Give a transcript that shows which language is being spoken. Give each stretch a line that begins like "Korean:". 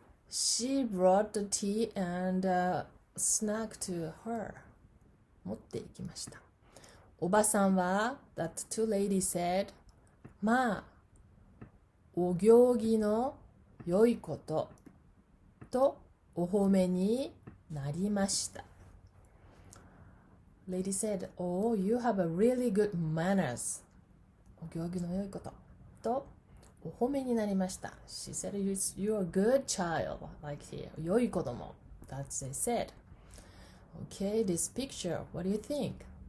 English: She brought the tea and snack to her.
Japanese: 持って行きました。おばさんは、
English: that two ladies said,
Japanese: まあ、お行儀の良いこととお褒めになりました。
English: Lady said, oh, you have a really good manners.
Japanese: お行儀の良いこととお褒めになりました。
English: She said, you're a good child, like here.
Japanese: 良い子供.
English: That's they said. Okay, this picture, what do you think?